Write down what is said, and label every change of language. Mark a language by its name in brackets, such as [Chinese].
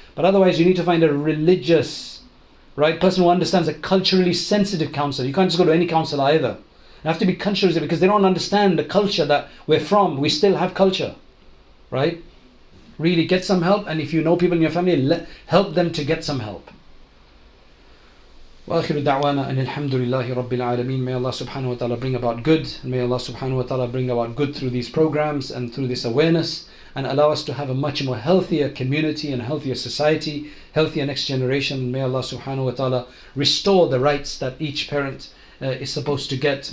[English] But otherwise you need to find a religious, right, person who understands, a culturally sensitive counselor. You can't just go to any counselor either. You have to be culturally, because they don't understand the culture that we're from. We still have culture, right? Really get some help, and if you know people in your family, help them to get some help. [Arabic] وآخر دعوانا أن الحمد لله رب العالمين. [English] May Allah subhanahu wa ta'ala bring about good, and may Allah subhanahu wa ta'ala bring about good through these programs and through this awareness, and allow us to have a much more healthier community and healthier society, healthier next generation. May Allah subhanahu wa ta'ala restore the rights that each parent is supposed to get.